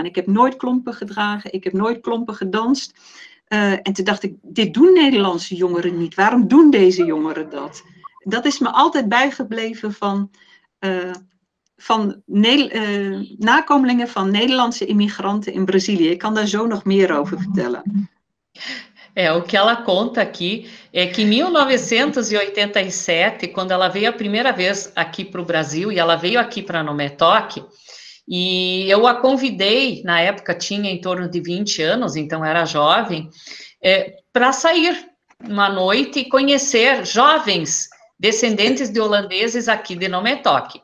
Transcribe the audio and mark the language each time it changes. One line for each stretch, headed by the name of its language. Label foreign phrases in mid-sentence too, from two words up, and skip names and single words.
Dutch: Ik heb nooit klompen gedragen. Ik heb nooit klompen gedanst. En toen dacht ik, dit doen Nederlandse jongeren niet. Waarom doen deze jongeren dat? Dat is me altijd bijgebleven van nakomelingen van Nederlandse immigranten in Brazilië. Ik kan daar zo nog meer over vertellen.
Portuguese: O que ela conta aqui é que em 1987, quando ela veio a primeira vez aqui para o Brasil, e ela veio aqui para Nometok, e eu a convidei, na época tinha em torno de 20 anos, então era jovem, para sair uma noite e conhecer jovens descendentes de holandeses aqui de Nometok.